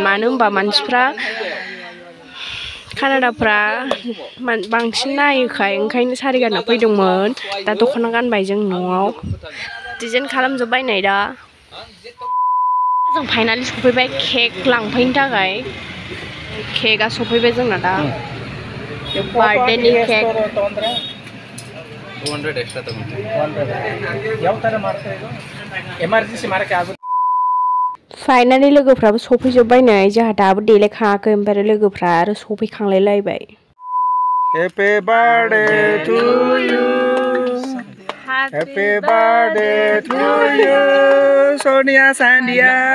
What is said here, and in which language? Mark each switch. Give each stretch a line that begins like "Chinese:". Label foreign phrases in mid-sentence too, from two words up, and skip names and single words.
Bodo: मानो होनबा मानसिफ्रा कानाडाफ्रा बांसिन नायोखाय ओंखायनो सारि गानना फैदोंमोन दा दख'ना गानबाय जों न'आव डिजाइन खालामजोब्बाय नै दा जों फाइनालि सफैबाय केक लांफैनो थाखाय केकआ सफैबाय जोंना दा बार्थडेनि केक
Kannada: 200 extra ತಗೊಂಡು ಯಾವ ತರ ಮಾಡ್ತಾ ಇರೋ ಎಮರ್ಜೆನ್ಸಿ ಮಾಡಕ್ಕೆ ಆಗುತ್ತೆ
Bodo: फाइनालि लोगोफ्राबो सफैजोब्बाय नै जोंहा दाबो देलायखाङाखै ओमफ्राय लोगोफ्रा आरो सफैखांलायलायबाय
English: happy birthday to you happy birthday to you सोनिया सान्डिया